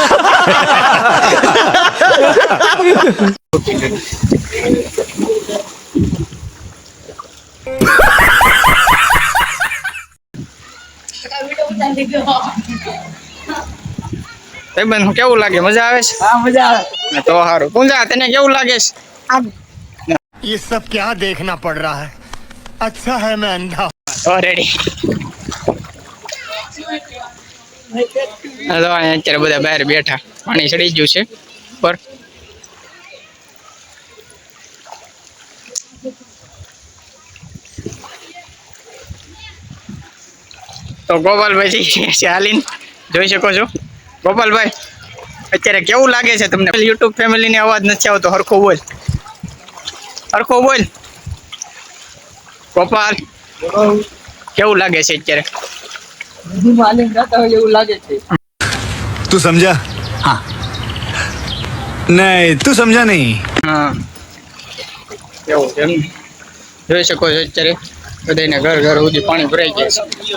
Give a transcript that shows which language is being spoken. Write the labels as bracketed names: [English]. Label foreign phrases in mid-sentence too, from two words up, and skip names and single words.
[Gujarati] બેન કેવું લાગે? મજા આવે છે? [Hindi] हाँ मजा आ [Gujarati] તો સારું. પૂંજા તને કેવું લાગે છે? [Hindi] ये सब क्या देखना पड़ रहा है? अच्छा है मैं अंधा. [Gujarati] રેડી. હાલો, અત્યારે બધા બહાર બેઠા, પાણી ચડી ગયું છે પર. તો ગોપાલભાઈ હાલીને જોઈ શકો છો. ગોપાલભાઈ, અત્યારે કેવું લાગે છે તમને? યુટ્યુબ ફેમિલીને અવાજ નથી આવતો, હરખો બોલ, હરખો બોલ. ગોપાલ, કેવું લાગે છે અત્યારે? [Hindi] नदी मालिक जाता हो [Gujarati] એવું લાગે છે. [Hindi] तू समझा? हाँ. नहीं, तू समझा नहीं. [Gujarati] હા, એવું છે એમ. જોઈ શકો છો અત્યારે બધાને ઘર ઘર સુધી પાણી ભરાઈ ગયા છે.